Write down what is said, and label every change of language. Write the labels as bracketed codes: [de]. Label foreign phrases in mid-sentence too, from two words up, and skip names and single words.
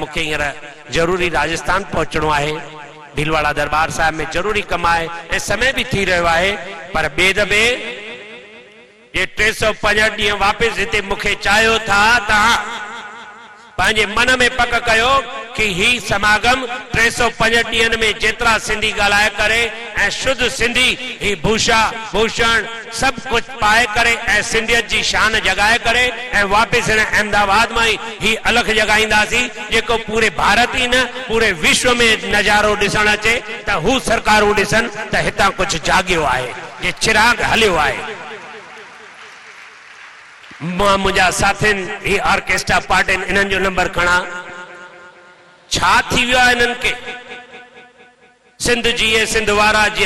[sd] मूंखे हींअर ज़रूरी राजस्थान पहुचणो आहे, भीलवाड़ा दरबार साहिब में ज़रूरी कम आहे ऐं समय भी थी रहियो आहे। पर ॿिए दफ़े ये 365 ॾींहं वापसि हिते मूंखे चाहियो था, तव्हां पंहिंजे मन में पक कयो कि ही समागम 365 ॾींहंनि में जेतिरा सिंधी ॻाल्हाए करे ऐं शुद्ध सिंधी ही भूषा भूषण सभु कुझु पाए करे ऐं सिंधियत जी शान जगाए करे ऐं वापसि हिन अहमदाबाद मां ही अलख जगाईंदासीं, जेको पूरे भारत ही न पूरे विश्व में नज़ारो ॾिसण अचे त हू सरकारूं ॾिसनि त हितां कुझु जाॻियो आहे, जे चिराग हलियो आहे। मां मुंहिंजा साथियुनि ही ऑर्केस्ट्रा पार्टियुनि इन्हनि जो नंबर खणा, छा थी वियो आहे इन्हनि खे? सिंध जीए सिंध वारा जीअनि।